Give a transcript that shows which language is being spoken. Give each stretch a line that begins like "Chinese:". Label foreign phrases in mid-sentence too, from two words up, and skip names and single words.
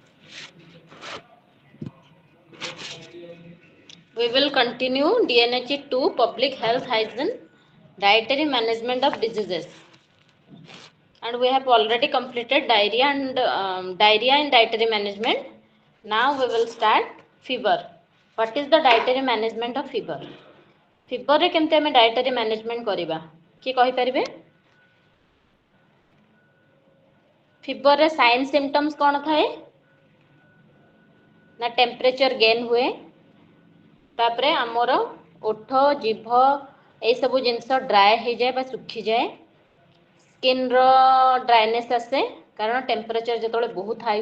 English: We will continue DNHE-2 Public Health Hygiene Dietary Management of Diseases. And we have already completed diarrhea in dietary management. Now we will start fever. What is the dietary management of fever?
Odia: Fever ରେ କେମିତି ଆମେ
English: dietary management
Odia: କରିବା କି କହି ପାରିବେ? Fever रे
English: sign symptoms
Odia: କଣ ଥାଏ? ना
English: temperature gain
Odia: ହୁଏ, ତାପରେ ଆମର ଓଠ ଜିଭ ଏ ସବୁ ଜିନିଷ ड्राए ହୋଇ ଯାଏ ବା ସୁଖି ଯାଏ, स्किन रो ड्राइनेस ଆସେ କାରଣ टेम्परेचर ଯେ ବହୁତ हाई